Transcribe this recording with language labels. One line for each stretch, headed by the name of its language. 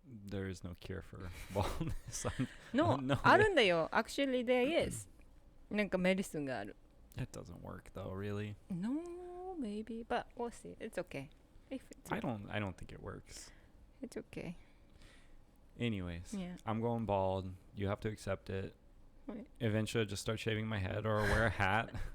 English: There is no cure for baldness. No, No.
Japanese: あるんだよ
English: Actually there is
Japanese: なんかメディスンがある
English: It doesn't work though, really. No, maybe, but we'll see. It's okay. If it's I don't think it works. It's okay. Anyways, Yeah. I'm going bald. You have to accept it. Right. Eventually, I'll just start shaving my head or wear a hat.